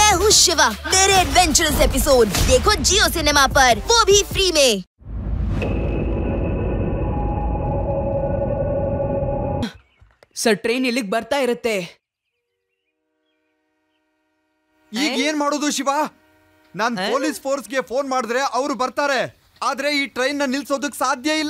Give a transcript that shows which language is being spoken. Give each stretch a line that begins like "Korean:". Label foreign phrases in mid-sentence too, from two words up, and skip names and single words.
Hindi: शिवा, मेरे एडवेंचरस एपिसोड देखो जियो सिनेमा पर, वो भी फ्री में।
Kannada: ಸರ್ ಟ್ರೈನ್ ಇಲ್ಲಿಗೆ ಬರ್ತಾ ಇರುತ್ತೆ. ಈಗ ಏನ್ ಮಾಡೋದು ಶಿವ? ನಾನ್
English: police force
Kannada: ಫೋನ್ ಮಾಡಿದ್ರೆ ಅವರು ಬರ್ತಾರೆ, ಆದ್ರೆ ಈ ಟ್ರೈನ್ ನ ನಿಲ್ಸೋದಕ್ಕೆ ಸಾಧ್ಯ ಇಲ್ಲ.